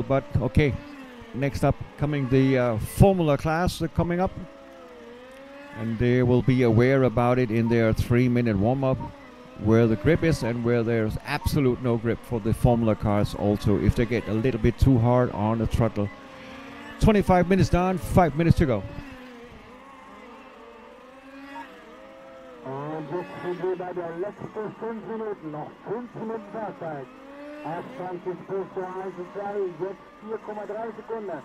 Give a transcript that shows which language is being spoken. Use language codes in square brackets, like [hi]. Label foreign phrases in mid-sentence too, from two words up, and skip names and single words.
[en] But okay, next up coming the Formula class coming up, and they will be aware about it in their 3-minute warm-up, where the grip is and where there's absolute no grip for the Formula cars. Also, if they get a little bit too hard on the throttle. 25 minutes done, 5 minutes to go. [de] Jetzt sind wir bei der letzten 5 Minuten, noch 5 Minuten Fahrzeit. [nl] Afstand tussen positie 1 en 2, [de] jetzt 4,3 Sekunden.